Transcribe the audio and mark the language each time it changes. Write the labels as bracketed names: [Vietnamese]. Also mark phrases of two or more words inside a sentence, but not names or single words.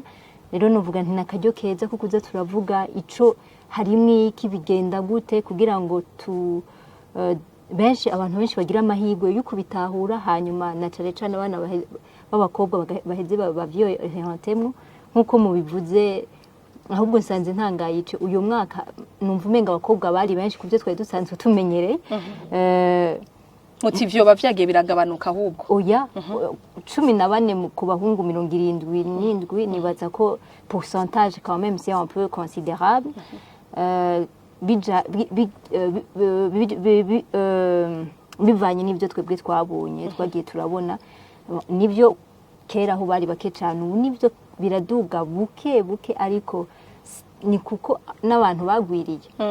[Rundi] Rero novuga nti nakaryo keza kuko uza turavuga ico harimwe iki bigenda gute kugira ngo abantu benshi bagira amahirwe yo kubitahura, hanyuma na cane cane abana b'abakobwa baheze bavyohentemwo nk'uko mubivuze. Ahubwo nsanze ntangaye ico uyu mwaka numva umenga abakobwa bari benshi kuvyo twari dusanzwe tumenyereye. Muti vyoba vyagiye biragabanuka ahubwo? Oya, 14 ku bahungu 77 nibaza ko [French] pourcentage quand même c'est un peu considérable. [Rundi] Bivanye n'ivyo twebwe twabonye twagiye turabona, nivyo kera aho bari bake cyane, ubu nivyo biraduga buke buke, ariko ni kuko n'abantu bagwiriye.